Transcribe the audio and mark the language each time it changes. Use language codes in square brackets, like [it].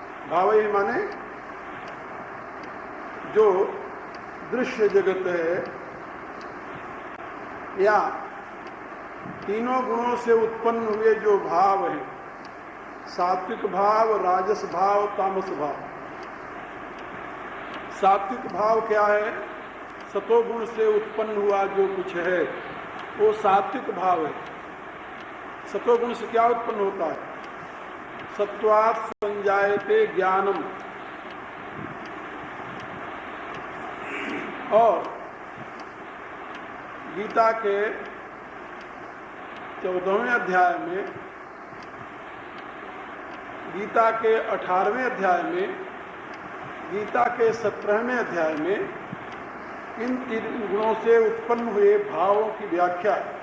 [hi] भावई माने जो दृश्य जगत है, या तीनों गुणों से उत्पन्न हुए जो भाव है, सात्विक भाव, राजस भाव, तामस भाव। सात्विक भाव क्या है? सतोगुण से उत्पन्न हुआ जो कुछ है वो सात्विक भाव है। सतोगुण से क्या उत्पन्न होता है? [sa] सत्वात् संजायते ज्ञानम। [hi] और गीता के 14वें अध्याय में, गीता के 18वें अध्याय में, गीता के 17वें अध्याय में इन तीन गुणों से उत्पन्न हुए भावों की व्याख्या